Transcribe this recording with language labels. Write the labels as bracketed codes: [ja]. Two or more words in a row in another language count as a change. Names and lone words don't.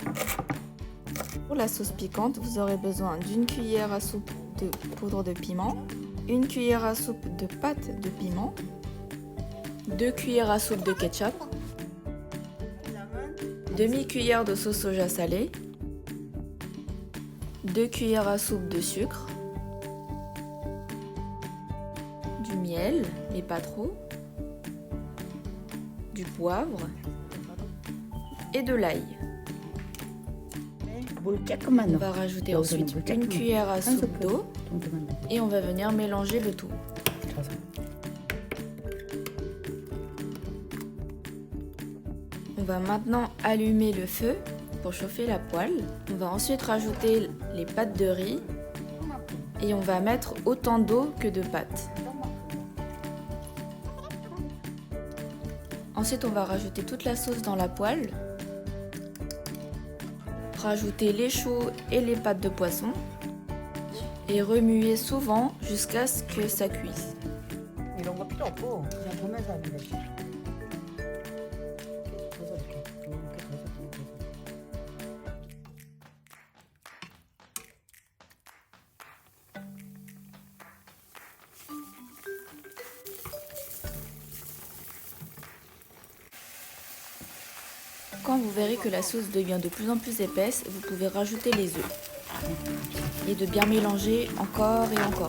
[fr] Pour la sauce piquante, vous aurez besoin d'une cuillère à soupe de poudre de piment, 1 cuillère à soupe de pâte de piment, 2 cuillères à soupe de ketchup, demi-cuillère de sauce soja salée, 2 cuillères à soupe de sucre, du miel, mais pas trop, du poivre et de l'ail. [ko] 물 조금만 [fr] On [ko] 넣어. [fr] va rajouter [ko] 여기서는 [fr] ensuite [ko] 물 [fr] 1 [ko] 조금만. [fr] cuillère à [ko] 한 [fr] soupe [ko] 스푼 [fr] d'eau [ko] 정도만 넣어. [fr] et on va venir mélanger le tout. [ko] 져서. [fr] On va maintenant allumer le feu pour chauffer la poêle. On va ensuite rajouter les pâtes de riz et on va mettre autant d'eau que de pâtes. Ensuite, on va rajouter toute la sauce dans la poêle. Rajouter les choux et les pâtes de poisson et remuer souvent jusqu'à ce que ça cuise. [ko] 이런 거 필요 없고 그냥 보면서 하면 되지. 져서 이렇게 져서. [fr] Quand vous verrez que la sauce devient de plus en plus épaisse, vous pouvez rajouter les œufs et de bien mélanger encore et encore.